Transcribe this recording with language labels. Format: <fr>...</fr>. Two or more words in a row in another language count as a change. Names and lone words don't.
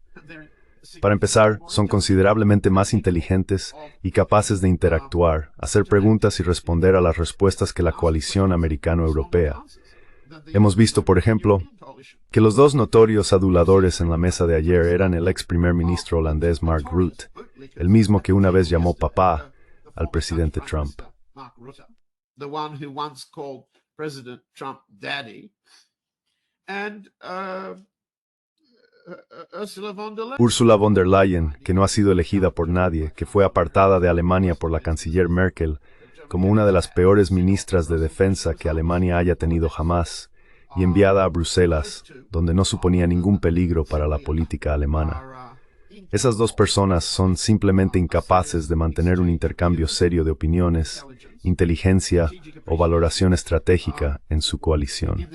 <es>Para empezar, son considerablemente más inteligentes y capaces de interactuar, hacer preguntas y responder a las respuestas que la coalición americano-europea. Hemos visto, por ejemplo, que los dos notorios aduladores en la mesa de ayer eran el ex primer ministro holandés Mark Rutte, el mismo que una vez llamó papá al presidente Trump. Ursula von der Leyen, que no ha sido elegida por nadie, que fue apartada de Alemania por la canciller Merkel, como una de las peores ministras de defensa que Alemania haya tenido jamás, y enviada a Bruselas, donde no suponía ningún peligro para la política alemana. Esas dos personas son simplemente incapaces de mantener un intercambio serio de opiniones, inteligencia o valoración estratégica en su coalición.</es>